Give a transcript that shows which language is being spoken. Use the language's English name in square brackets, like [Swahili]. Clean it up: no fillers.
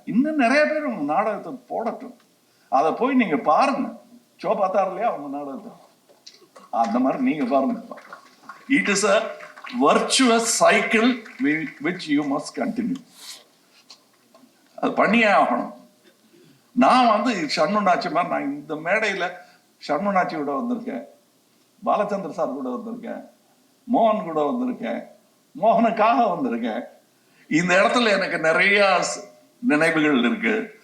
[Tamil] இன்னும் நிறைய பேர் உங்க நாடகத்தை போடட்டும், அதை போய் நீங்க பாருங்க. ஷோ பார்த்தாரு இல்லையா அவங்க நாடகத்தை, அந்த மாதிரி நீங்க பாருங்க. [English] It is a virtuous cycle which you must continue. [Tamil] அது பண்ணியே ஆகணும். நான் வந்து ஷண்முனாச்சி மாதிரி, நான் இந்த மேடையில ஷண்முனாச்சி கூட வந்திருக்கேன், பாலச்சந்திர சார் கூட வந்திருக்கேன், மோகன் கூட வந்திருக்கேன், மோகனுக்காக வந்திருக்கேன். இந்த இடத்துல எனக்கு நிறைய நினைவுகள் இருக்கு.